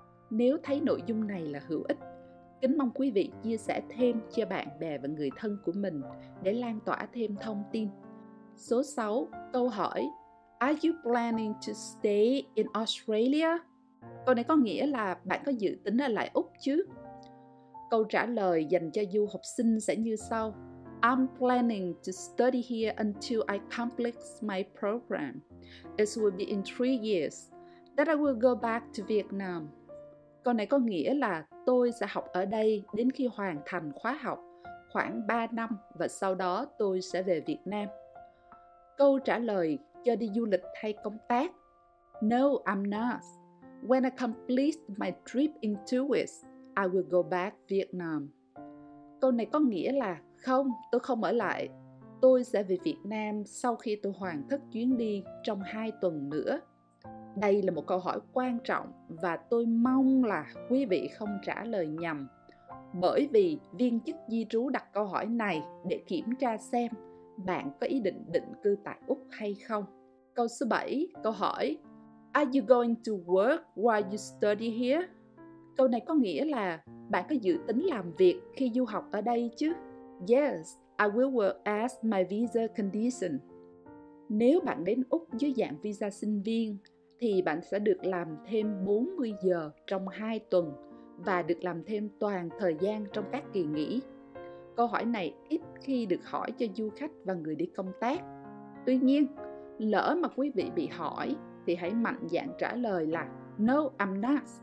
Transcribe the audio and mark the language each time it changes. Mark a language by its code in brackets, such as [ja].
[vi] Nếu thấy nội dung này là hữu ích, kính mong quý vị chia sẻ thêm cho bạn bè và người thân của mình để lan tỏa thêm thông tin. Số 6, câu hỏi [en] Are you planning to stay in Australia? [vi] Câu này có nghĩa là bạn có dự tính ở lại Úc chứ? Câu trả lời dành cho du học sinh sẽ như sau. [en] I'm planning to study here until I complete my program. It will be in 3 years. Then I will go back to Vietnam. [vi] Câu này có nghĩa là tôi sẽ học ở đây đến khi hoàn thành khóa học, khoảng 3 năm và sau đó tôi sẽ về Việt Nam. Câu trả lời cho đi du lịch hay công tác. [en] No, I'm not. When I complete my trip in 2 weeks, I will go back Vietnam. [vi] Câu này có nghĩa là không, tôi không ở lại. Tôi sẽ về Việt Nam sau khi tôi hoàn tất chuyến đi trong 2 tuần nữa. Đây là một câu hỏi quan trọng và tôi mong là quý vị không trả lời nhầm. Bởi vì viên chức di trú đặt câu hỏi này để kiểm tra xem bạn có ý định định cư tại Úc hay không. Câu số 7, câu hỏi [en] Are you going to work while you study here? [vi] Câu này có nghĩa là bạn có dự tính làm việc khi du học ở đây chứ? [en] Yes, I will work as my visa condition. [vi] Nếu bạn đến Úc dưới dạng visa sinh viên thì bạn sẽ được làm thêm 40 giờ trong 2 tuần và được làm thêm toàn thời gian trong các kỳ nghỉ. Câu hỏi này ít khi được hỏi cho du khách và người đi công tác. Tuy nhiên, lỡ mà quý vị bị hỏi thì hãy mạnh dạn trả lời là [en] No, I'm not.